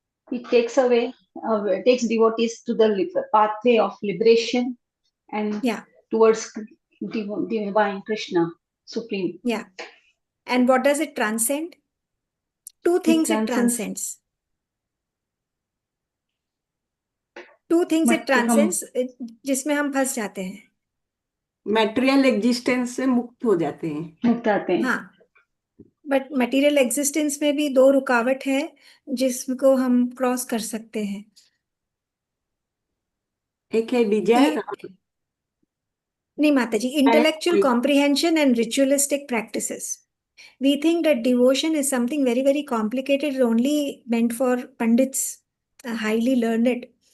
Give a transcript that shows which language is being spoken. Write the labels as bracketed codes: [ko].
[en] It takes devotees to the pathway of liberation and towards divine Krishna, Supreme. Yeah. And what does it transcend? Two things it transcends. Two things it transcends, [hi] जिसमें हम फंस जाते हैं. Material existence से मुक्त हो जाते हैं. हाँ, [en] but material existence [hi] में भी दो रुकावट है जिसको हम क्रॉस कर सकते हैं. एक है डिजायर. नहीं माता जी, [en] Intellectual comprehension and ritualistic practices. We think that devotion is something very, very complicated, only meant for pandits, highly learned.